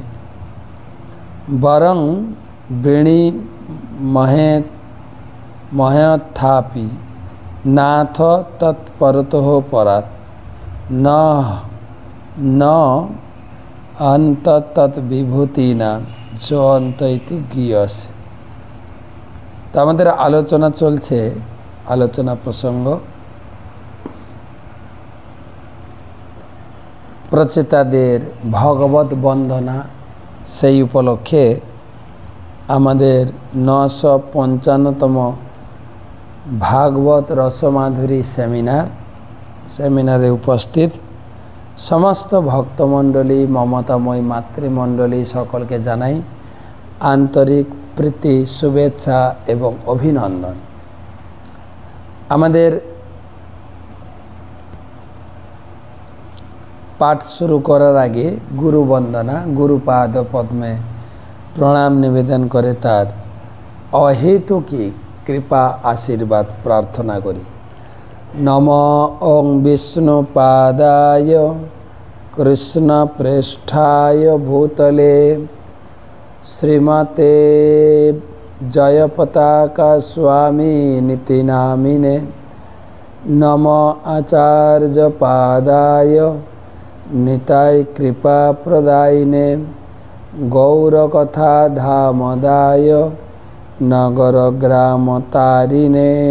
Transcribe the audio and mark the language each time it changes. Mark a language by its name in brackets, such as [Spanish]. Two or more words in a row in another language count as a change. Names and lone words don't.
[Sanskrit] वरं वृणीमहेऽथापि नाथ तत्परतः परात् न अंत तद्विभूतीनां सनंत इति गीयसे। [Bangla] তো আমাদের আলোচনা চলছে, আলোচনা প্রসঙ্গ প্রচেতাদের ভগবত বন্দনা সেই উপলক্ষে আমাদের 955তম ভাগবত রসমাধুরী সেমিনারে উপস্থিত সমস্ত ভক্তমণ্ডলী মমতাময়ী মাতৃমণ্ডলী সকল কে জানাই আন্তরিক প্রীতি শুভেচ্ছা এবং অভিনন্দন। আমাদের পাঠ শুরু করার আগে গুরু বন্দনা গুরুপাদ পদ্মে প্রণাম নিবেদন করে তার অহেতুকী কৃপা আশীর্বাদ প্রার্থনা করি। [Sanskrit] नमो ओं विष्णुपादाय कृष्णप्रेष्ठाय भूतले श्रीमते जयपताका स्वामिनिति नामिने नम आचार्य पादाय निताय कृपा प्रदायिने गौरकथा धामदाय नगर ग्राम तारिणे।